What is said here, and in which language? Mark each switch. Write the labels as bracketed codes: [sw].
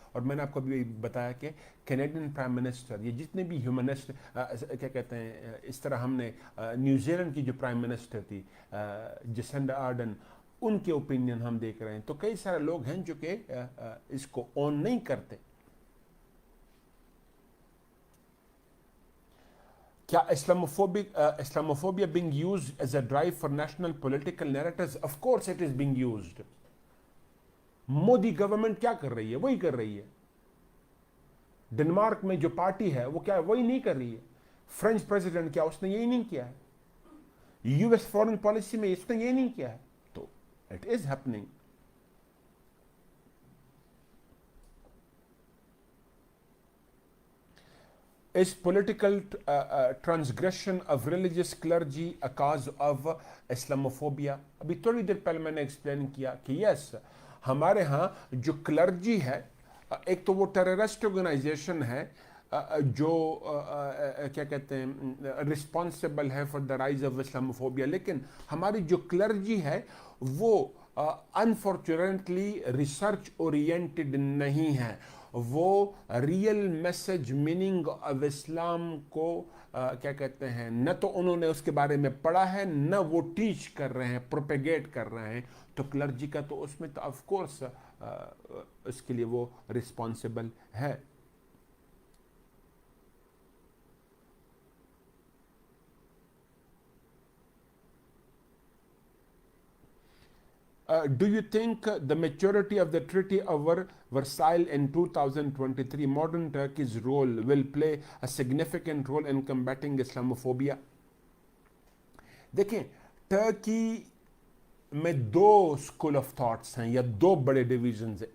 [ur] اور میں نے آپ کو بھی بتایا کہ کینیڈین پرائم منسٹر، یہ جتنے بھی ہیومنسٹ کیا کہتے ہیں، اس طرح ہم نے نیوزی لینڈ کی جو پرائم منسٹر تھی جسنڈا آرڈن، ان کے اوپینین ہم دیکھ رہے ہیں. تو کئی سارے لوگ ہیں جو کہ اس کو اون نہیں کرتے. [en] کیا Islamophobia being used as a drive for national political narratives? Of course it is being used. [ur] Modi government کیا کر رہی ہے؟ وہی کر رہی ہے. ڈنمارک میں جو پارٹی ہے وہ کیا وہی نہیں کر رہی ہے. فرینچ پریزیڈنٹ کیا اس نے یہی نہیں کیا ہے. یو ایس فورن پالیسی میں اس نے یہی نہیں کیا ہے. [en] تو it is happening. Is political transgression of religious clergy a cause of Islamophobia? [ur] ابھی تھوڑی دیر پہلے میں نے ایکسپلین کیا کہ یس، ہمارے ہاں جو کلرجی ہے، ایک تو وہ ٹیررسٹ آرگنائزیشن ہے جو کیا کہتے ہیں رسپانسبل ہے for the rise of Islamophobia. لیکن ہماری جو کلرجی ہے وہ انفارچونیٹلی ریسرچ اورینٹڈ نہیں ہے. وہ ریئل میسج میننگ آف اسلام کو کیا کہتے ہیں نہ تو انہوں نے اس کے بارے میں پڑھا ہے نہ وہ ٹیچ کر رہے ہیں, پروپیگیٹ کر رہے ہیں. تو کلرجی کا تو اس میں تو آف کورس اس کے لیے وہ رسپانسبل ہے. [en] Do you think the maturity of the Treaty of Versailles in 2023, modern Turkey's role will play a significant role in combating Islamophobia? [ur] دیکھیں, ٹرکی میں دو اسکول آف تھاٹس ہیں یا دو بڑے ڈویژنز ہیں.